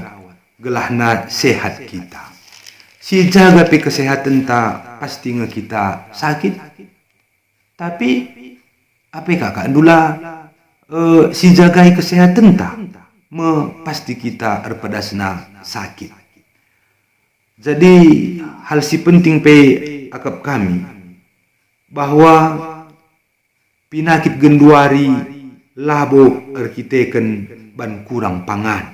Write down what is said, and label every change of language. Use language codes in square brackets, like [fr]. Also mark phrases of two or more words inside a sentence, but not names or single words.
[btx] Gelahna sehat kita. Si jaga pe kesehatan ta pasti kita sakit. Tapi apa kakak dula si jagai kesehatan ta pasti kita erpedasna sakit. Jadi hal si penting pe akap kami bahwa penyakit genduari labo erkiteken ban kurang pangan.